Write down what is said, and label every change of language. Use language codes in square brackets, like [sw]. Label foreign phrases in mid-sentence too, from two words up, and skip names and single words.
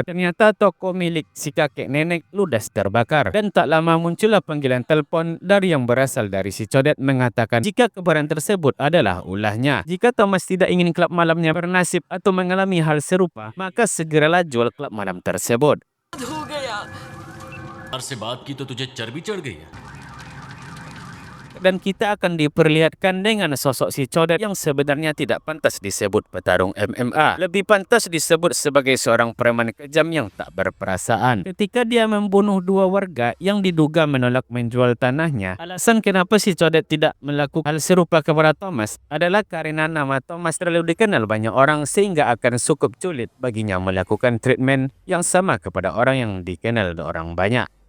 [id] Ternyata toko milik si kakek nenek ludas terbakar. Dan tak lama muncullah panggilan telepon dari yang berasal dari si codet mengatakan jika kebaran tersebut adalah ulahnya. Jika Thomas tidak ingin klub malamnya bernasib atau mengalami hal serupa, maka segeralah jual klub malam tersebut. [hi] यार से बात की तो तुझे चर्बी चढ़ गई है। [id] Dan kita akan diperlihatkan dengan sosok si codet yang sebenarnya tidak pantas disebut petarung MMA. Lebih pantas disebut sebagai seorang preman kejam yang tak berperasaan. Ketika dia membunuh dua warga yang diduga menolak menjual tanahnya, alasan kenapa si codet tidak melakukan hal serupa kepada Thomas adalah karena nama Thomas terlalu dikenal banyak orang sehingga akan cukup sulit baginya melakukan treatment yang sama kepada orang yang dikenal orang banyak.